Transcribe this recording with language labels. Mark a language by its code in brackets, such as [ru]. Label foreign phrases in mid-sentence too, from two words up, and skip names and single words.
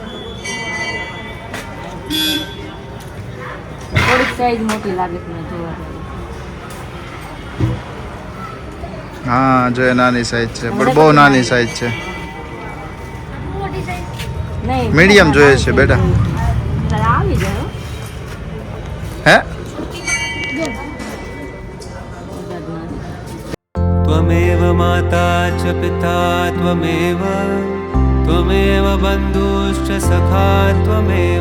[gu] થોડીક સાઈઝ મોટી લાગે છે મને જોવા. હા જો એ નાની સાઈઝ છે પણ બહુ નાની સાઈઝ છે. નહીં મીડિયમ જોઈએ છે બેટા. આવી જાય હે [sa] त्वमेव माता च पिता त्वमेव त्वमेव बन्धुश्च सखा त्वमेव